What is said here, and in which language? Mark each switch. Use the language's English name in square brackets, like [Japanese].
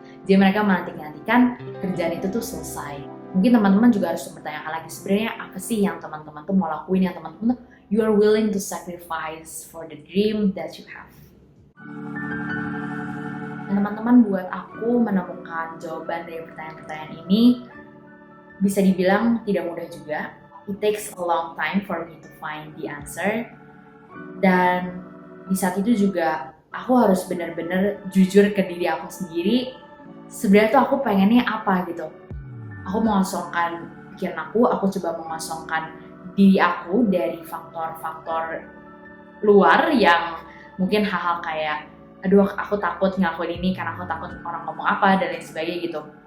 [Indonesian] Jadi mereka menanti-nantikan kerjaan itu tuh selesai. Mungkin teman-teman juga harus bertanya lagi, sebenarnya apa sih yang teman-teman tuh mau lakuin, yang teman-teman tuh [English] you are willing to sacrifice for the dream that you have. [Indonesian] Dan teman-teman, buat aku menemukan jawaban dari pertanyaan-pertanyaan ini bisa dibilang tidak mudah juga. [English] It takes a long time for me to find the answer. [Indonesian] Dan di saat itu juga aku harus benar-benar jujur ke diri aku sendiri. Sebenarnya tuh aku pengennya apa gitu. Aku mengosongkan pikiran aku coba mengosongkan diri aku dari faktor-faktor luar yang mungkin hal-hal kayak, aduh aku takut ngelakuin ini karena aku takut orang ngomong apa dan lain sebagainya gitu.